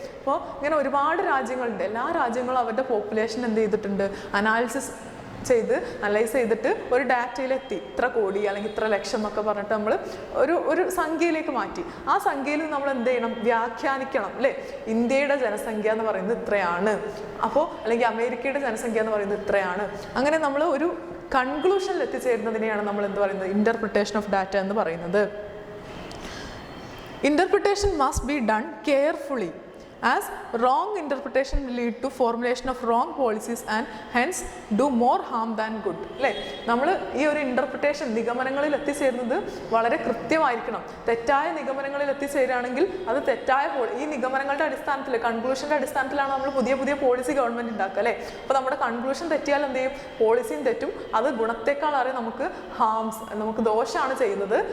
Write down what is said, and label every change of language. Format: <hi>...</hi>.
<ml>അപ്പോൾ ഇങ്ങനെ ഒരുപാട് രാജ്യങ്ങളുണ്ട്. എല്ലാ രാജ്യങ്ങളും അവരുടെ പോപ്പുലേഷൻ എന്ത് ചെയ്തിട്ടുണ്ട്, അനലൈസ് ചെയ്തിട്ട് ഒരു ഡാറ്റയിലെത്തി, ഇത്ര കോടി അല്ലെങ്കിൽ ഇത്ര ലക്ഷം എന്നൊക്കെ പറഞ്ഞിട്ട് നമ്മൾ ഒരു സംഖ്യയിലേക്ക് മാറ്റി. ആ സംഖ്യയിൽ നമ്മൾ എന്ത് ചെയ്യണം, വ്യാഖ്യാനിക്കണം, അല്ലേ. ഇന്ത്യയുടെ ജനസംഖ്യ എന്ന് പറയുന്നത് ഇത്രയാണ്, അപ്പോൾ അല്ലെങ്കിൽ അമേരിക്കയുടെ ജനസംഖ്യ എന്ന് പറയുന്നത് ഇത്രയാണ്. അങ്ങനെ നമ്മൾ ഒരു കൺക്ലൂഷനിൽ എത്തിച്ചേരുന്നതിനെയാണ് നമ്മൾ എന്ത് പറയുന്നത്, ഇൻ്റർപ്രിട്ടേഷൻ ഓഫ് ഡാറ്റ എന്ന് പറയുന്നത്.</ml> <en>Interpretation must be done carefully, as wrong interpretation will lead to formulation of wrong policies and hence do more harm than good, അല്ലേ.</en> <ml>നമ്മൾ ഈ ഒരു ഇൻ്റർപ്രിട്ടേഷൻ, നിഗമനങ്ങളിൽ എത്തിച്ചേരുന്നത് വളരെ കൃത്യമായിരിക്കണം. തെറ്റായ നിഗമനങ്ങളിൽ എത്തിച്ചേരുകയാണെങ്കിൽ അത് തെറ്റായ ഈ നിഗമനങ്ങളുടെ അടിസ്ഥാനത്തിൽ, കൺക്ലൂഷൻ്റെ അടിസ്ഥാനത്തിലാണ് നമ്മൾ പുതിയ പോളിസി ഗവൺമെൻറ് ഉണ്ടാക്കുക, അല്ലേ. അപ്പോൾ നമ്മുടെ കൺക്ലൂഷൻ തെറ്റിയാൽ എന്ത് ചെയ്യും, പോളിസിയും തെറ്റും. അത് ഗുണത്തെക്കാളേറെ നമുക്ക് ദോഷമാണ് ചെയ്യുന്നത്.</ml>